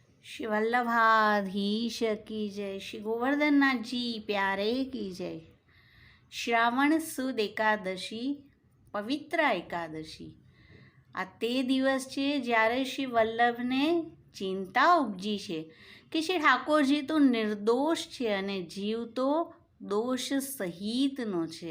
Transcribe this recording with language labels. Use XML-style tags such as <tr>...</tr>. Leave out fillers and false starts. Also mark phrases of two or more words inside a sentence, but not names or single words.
<hi>श्री वल्लभाधीश की जय। श्री गोवर्धननाथ जी प्यारे की जय।</hi> <gu>શ્રાવણ સુદ એકાદશી, પવિત્ર એકાદશી. આ તે દિવસ છે જ્યારે શ્રી વલ્લભને ચિંતા ઉપજી છે કે શ્રી ઠાકોરજી તો નિર્દોષ છે અને જીવ તો દોષ સહિતનો છે.</gu>